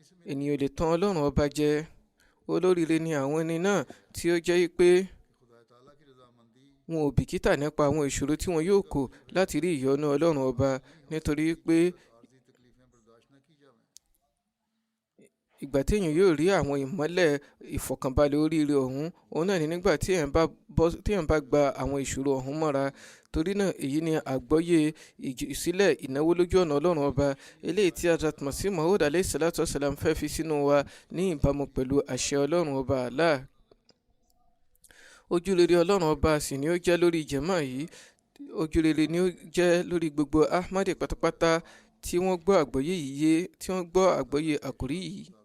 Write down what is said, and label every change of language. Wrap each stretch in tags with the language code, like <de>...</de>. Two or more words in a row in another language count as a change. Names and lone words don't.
<yo>ènìyàn ò lè tàn Ọlọ́run ọba jẹ. Olóríire ni àwọn ẹni náà tí ó jẹ́ pé wọn ò bìkítà nípa àwọn ìṣòro tí wọn yóò kó láti rí ìyọ́nú Ọlọ́run ọba, nítorí pé ìgbà tí èèyàn yóò rí àwọn ìmọ́lẹ̀ ìfọ̀kànbalẹ̀ oríire ọ̀hún, òun náà ni nígbà tí èèyàn bá gba àwọn ìṣòro ọ̀hún mọ́ra. Torí náà èyí ni àgbọ́yé ìjùsílẹ̀ ìnáwó lójú ọ̀nà Ọlọ́run ọba, eléyìí tí Hazrat Masih Maud</yo> <ar>عليه الصلاة والسلام</ar> <yo>fẹ́ fi sínú wa ní ìbámu pẹ̀lú àṣẹ Ọlọ́run ọba Allah. Ojúrere Ọlọ́run ọba sì ni ó jẹ́ lórí jàmá yìí, ojúrere ni ó jẹ́ lórí gbogbo Ahmadi pátápátá tí wọ́n gbọ́ àgbọ́yé yìí yé, tí wọ́n gbọ́ àgbọ́yé àkòrí yìí,</yo>